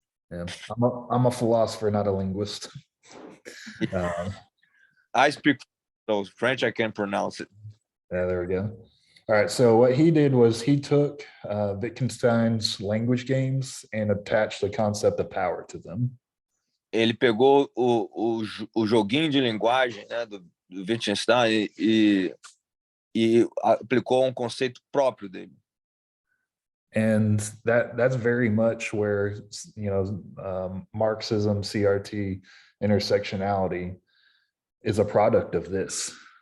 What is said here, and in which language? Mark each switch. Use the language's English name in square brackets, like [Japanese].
[English] Yeah, I'm a philosopher, not a linguist. I speak so French, I can pronounce it. Yeah, there we go. All right, so what he did was he took Wittgenstein's language games and attached the concept of power to them. [Portuguese] Ele pegou o joguinho de linguagem, né, do Wittgenstein e aplicou um conceito próprio dele. [English] And that's very much where, you know, Marxism, CRT, intersectionality is a product of this.